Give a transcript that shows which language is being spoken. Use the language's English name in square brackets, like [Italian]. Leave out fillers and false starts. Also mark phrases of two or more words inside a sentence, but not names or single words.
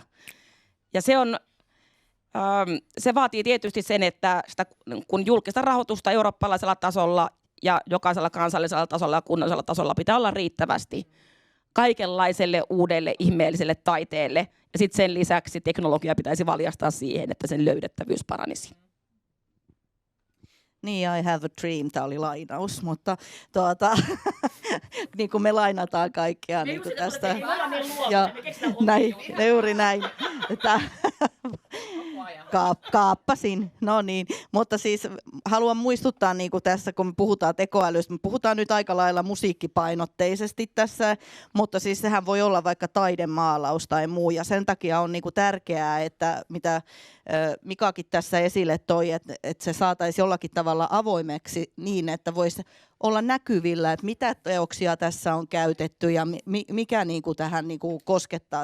[Finnish] Ja se vaatii tietysti sen, että kun julkista rahoitusta eurooppalaisella tasolla ja jokaisella kansallisella tasolla ja kunnallisella tasolla pitää olla riittävästi kaikenlaiselle uudelle ihmeelliselle taiteelle. Ja sitten sen lisäksi teknologia pitäisi valjastaa siihen, että sen löydettävyys paranisi. Niin, [English] I have a dream, [Finnish] tämä oli lainaus, mutta niin kuin me lainataan kaikkea niin kuin tästä. Ja näin, juuri näin. Kaappasin, no niin. Mutta siis haluan muistuttaa niin kuin tässä, kun me puhutaan tekoälystä, me puhutaan nyt aika lailla musiikkipainotteisesti tässä, mutta siis sehän voi olla vaikka taidemaalaus tai muu, ja sen takia on niin kuin tärkeää, että mitä Mikakin tässä esille toi, että se saataisiin jollakin tavalla avoimeksi niin, että voisi olla näkyvillä, että mitä teoksia tässä on käytetty ja mikä niin kuin tähän niin kuin koskettaa.